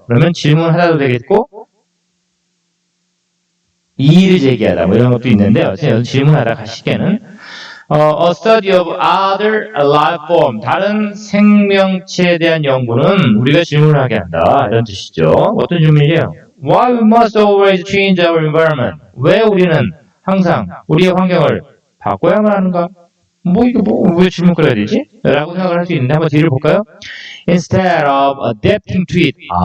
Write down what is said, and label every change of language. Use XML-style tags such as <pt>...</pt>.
<ko>그러면 질문하다도 되겠고, 이의를 제기하다, 뭐 이런 것도 있는데, 어쨌든 질문하다 가시게는,</ko> <en>a study of other life form.</en> <ko>다른 생명체에 대한 연구는 우리가 질문을 하게 한다. 이런 뜻이죠. 어떤 질문이에요?</ko> <en>Why we must always change our environment?</en> <ko>왜 우리는 항상 우리의 환경을 바꿔야만 하는가? 왜 질문을 해야 되지? 라고 생각을 할 수 있는데 한번 뒤를 볼까요?</ko> <en>Instead of adapting to it.</en>